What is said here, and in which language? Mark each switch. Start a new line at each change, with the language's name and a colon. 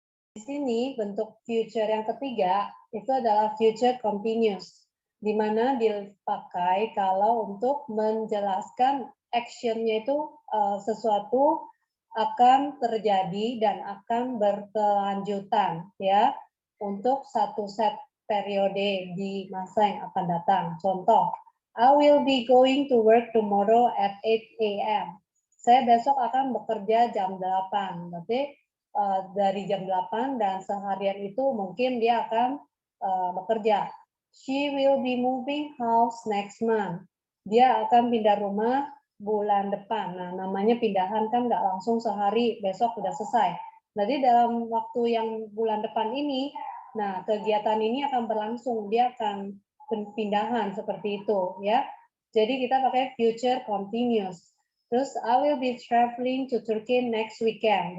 Indonesian: di sini bentuk future yang ketiga itu adalah future continuous, di mana dipakai kalau untuk menjelaskan actionnya itu sesuatu akan terjadi dan akan berkelanjutan ya untuk satu set periode di masa yang akan datang.
English: Contoh, I will be going to work tomorrow at 8 a.m.
Indonesian: Saya besok akan bekerja jam 8. Berarti dari jam 8 dan seharian itu mungkin dia akan bekerja.
English: She will be moving house next month.
Indonesian: Dia akan pindah rumah bulan depan. Nah, namanya pindahan kan nggak langsung sehari, besok udah selesai. Jadi dalam waktu yang bulan depan ini, nah kegiatan ini akan berlangsung, dia akan pindahan seperti itu ya. Jadi kita pakai future continuous.
English: Terus I will be traveling to Turkey next weekend.